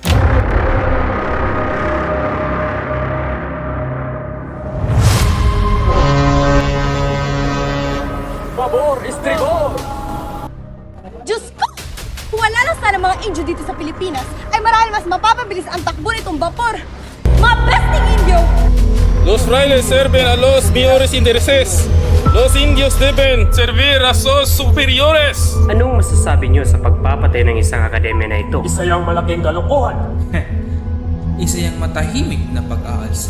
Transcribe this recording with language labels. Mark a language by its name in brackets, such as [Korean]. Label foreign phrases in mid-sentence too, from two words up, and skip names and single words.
[Spanish] Pabor, estribor! [Filipino] Diyos ko! Kung wala na sana mga Indio dito sa Pilipinas, ay marahil mas mapapabilis ang takbo nitong vapor. Mga besting Indio! [Spanish] Los frailes sirven a los mayores intereses. Los indios deben servir a sus superiores. [Filipino] Anong masasabi niyo sa pagpapatay ng isang akademya na ito? Isa yung malaking kalokohan. Isa yung matahimik na pag-aalsa.